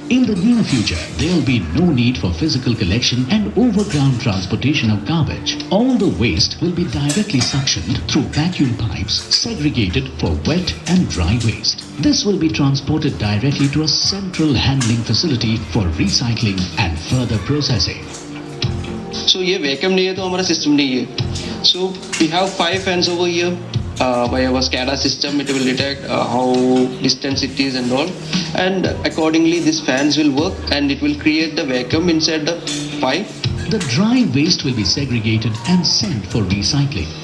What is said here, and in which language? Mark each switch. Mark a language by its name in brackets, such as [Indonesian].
[English] In the near future, there will be no need for physical collection and overground transportation of garbage. All the waste will be directly suctioned through vacuum pipes segregated for wet and dry waste. This will be transported directly to a central handling facility for recycling and further processing. [Hindi] So ये vacuum नहीं है तो हमारा system नहीं है. [English] So we have 5 fans over here. By our SCADA system, it will detect how distance it is and all, and accordingly these fans will work and it will create the vacuum inside the pipe. The dry waste will be segregated and sent for recycling.